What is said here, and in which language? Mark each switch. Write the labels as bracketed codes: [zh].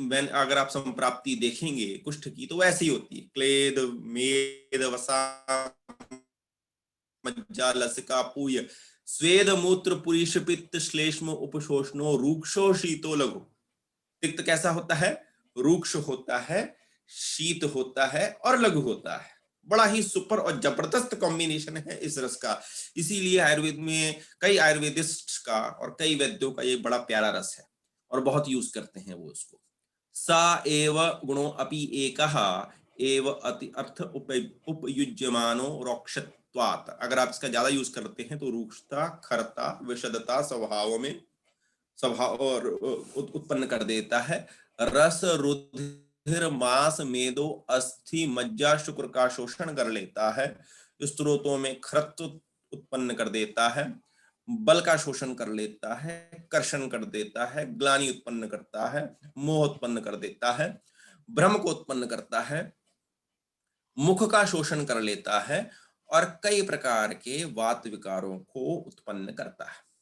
[hi] When अगर आप संप्राप्ति देखेंगे कुष्ठ की तो वैसी होती है, क्लेद, मेद, वसा, मज्जा, लसिका, पूय, स्वेद, मूत्र, पुरीश, पित्त, श्लेष्म, उपशोषणो, रूक्षो, शीतो, लघु। तिक्त कैसा होता है? रूक्ष होता है, शीत होता है और लघु होता है। बड़ा ही सुपर और जबरदस्त कॉम्बिनेशन है इस रस का। इसीलिए आयुर्वेद में कई आयुर्वेदिस्ट का और कई वैद्यों का ये बड़ा प्यारा रस है और बहुत यूज करते हैं वो उसको। [sa] सा एव गुणो अपि एकः एव अति अर्थ उपयुज्यमानो रोक्षत्वात्। [hi] अगर आप इसका ज्यादा यूज करते हैं तो रूक्षता, खरता, विषदता स्वभाव और उत्पन्न कर देता है। रस, रुधिर, मांस, मेदो, अस्थि, मज्जा, शुक्र का शोषण कर लेता है, स्त्रोतों में खरत्व उत्पन्न कर देता है, बल का शोषण कर लेता है, कर्षण कर देता है, ग्लानि उत्पन्न करता है, मोह उत्पन्न कर देता है, भ्रम को उत्पन्न करता है, मुख का शोषण कर लेता है और कई प्रकार के वात विकारों को उत्पन्न करता है।